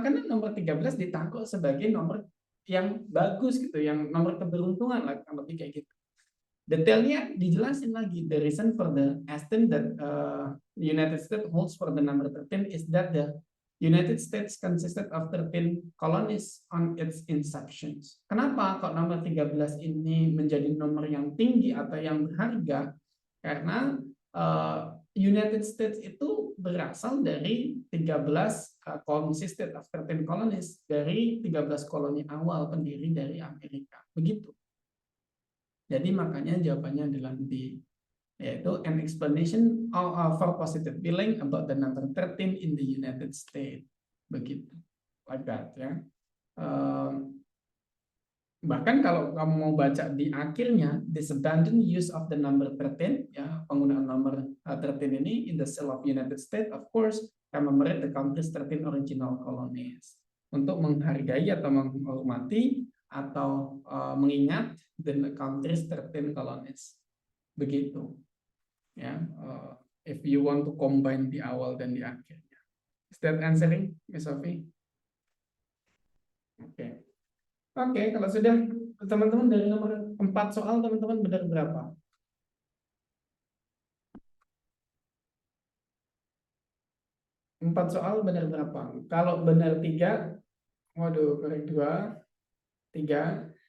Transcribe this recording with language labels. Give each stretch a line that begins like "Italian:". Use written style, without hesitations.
Indonesian: Karena nomor 13 ditaruh sebagai nomor yang bagus gitu, yang nomor keberuntungan lah, lebih kayak gitu. Detailnya dijelasin lagi.
English: The reason for the estimate that United States holds for the number 13 is that the United States consisted of 13 colonies on its inception.
Indonesian: Kenapa kok nomor 13 ini menjadi nomor yang tinggi atau yang berharga? Karena United States itu berasal dari 13
English: consisted of 13 colonies,
Indonesian: dari 13 koloni awal pendiri dari Amerika. Begitu. Jadi makanya jawabannya adalah D, yaitu
English: an explanation for positive feeling about the number 13 in the United States. Begitu. Like that ya.
Indonesian: Bahkan kalau kamu mau baca di akhirnya,
English: this abandoned use of the number 13, ya,
Indonesian: penggunaan nomor 13 ini
English: in the cell of United States, of course, commemorate the country's 13 original colonies.
Indonesian: Untuk menghargai atau menghormati atau mengingat
English: the country's 13 colonies.
Indonesian: Begitu.
English: Ya, if you want to combine
Indonesian: di awal dan di akhirnya.
English: Is that answering, Miss Sophie?
Indonesian: Oke. Oke, kalau sudah teman-teman dari nomor 4 soal teman-teman benar berapa? Empat soal benar berapa? Kalau benar 3, waduh, korek 2, 3.